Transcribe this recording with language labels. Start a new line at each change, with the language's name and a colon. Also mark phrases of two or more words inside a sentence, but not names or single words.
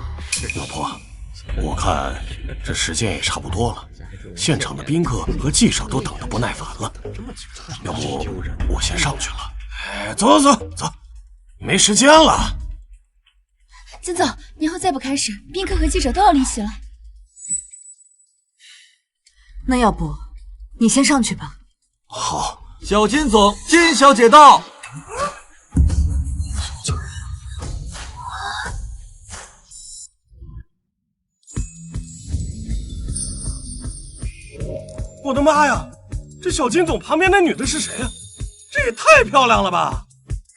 Chinese: 老婆，我看這時間也差不多了，現場的賓客和記者都等得不耐煩了，要不我先上去了。哎，走走走走，沒時間了。金总，年會再不開始，賓客和記者都要離席了。那要不你先上去吧。好。小金總，金小姐到。我的媽呀，这小金总旁邊那女的是誰呀？這也太漂亮了吧！